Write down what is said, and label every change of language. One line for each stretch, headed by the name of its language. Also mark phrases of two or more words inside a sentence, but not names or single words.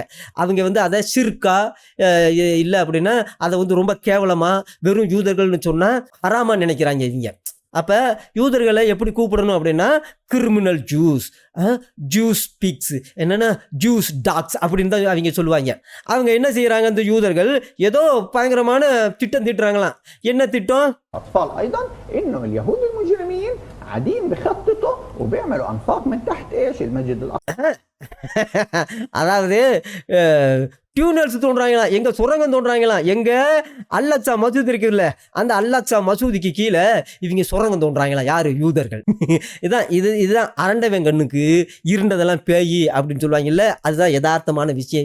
Tamil: அவங்க அதை சிற்கா இல்லை அப்படின்னா அதை ரொம்ப கேவலமாக வெறும் யூதர்கள்னு சொன்னால் ஹராமா நினைக்கிறாங்க இவங்க. அப்போ யூதர்களை எப்படி கூப்பிடணும் அப்படின்னா
English: criminal Jews, Jews pigs,
Tamil: என்னென்னா
English: Jews dogs
Tamil: அப்படின்னு தான் அவங்க சொல்லுவாங்க. அவங்க என்ன செய்கிறாங்க, அந்த யூதர்கள் ஏதோ பயங்கரமான திட்டம் திட்டுறாங்களாம். என்ன திட்டம்?
Arabic: أطفال أيضا إنه اليهود المجرمين قاعدين بخططوا وبيعملوا أنفاق من تحت إيش المسجد الأقصى.
Tamil: அதாவது டியூனல்ஸ் தோன்றாங்களாம், எங்க சுரங்கம் தோன்றாங்களாம், எங்க அல்லக்ஸா மசூதி இருக்குல்ல, அந்த அல்லக்ஸா மசூதிக்கு கீழே இவங்க சுரங்கம் தோன்றாங்களாம். யாரு? யூதர்கள். இதுதான் அரண்டவன் கண்ணுக்கு இருண்டதெல்லாம் பேய் அப்படின்னு சொல்லுவாங்கல்ல, அதுதான் யதார்த்தமான விஷயம்.